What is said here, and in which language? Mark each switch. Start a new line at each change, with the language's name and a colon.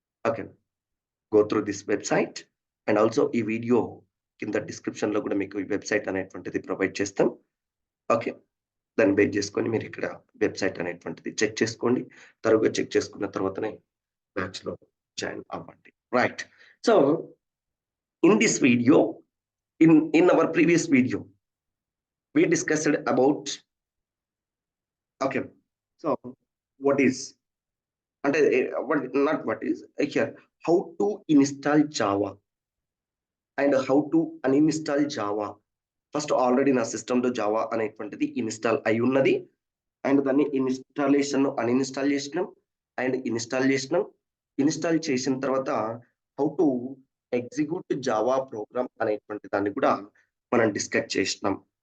English: Okay, go through this website. And also
Telugu: ఈ video కింద description లో కూడా మీకు ఈ వెబ్సైట్ అనేటువంటిది ప్రొవైడ్ చేస్తాం. ఓకే, దాన్ని బేస్ చేసుకొని మీరు ఇక్కడ వెబ్సైట్ అనేటువంటిది చెక్ చేసుకోండి. తరువుగా చెక్ చేసుకున్న తర్వాతనే బ్యాచ్ లో జాయిన్ అవ్వండి.
English: Right. So in this video, in our previous video we discussed about okay, so what is అంటే not what is here, how to install Java and how to uninstall Java.
Telugu: First already నా సిస్టంలో Java అనేటువంటిది install అయి ఉన్నది, and దాన్ని installation uninstall చేసినాం and install చేసిన తర్వాత
English: how to execute Java program
Telugu: అనేటువంటి దాన్ని కూడా మనం డిస్కస్ చేసినాం.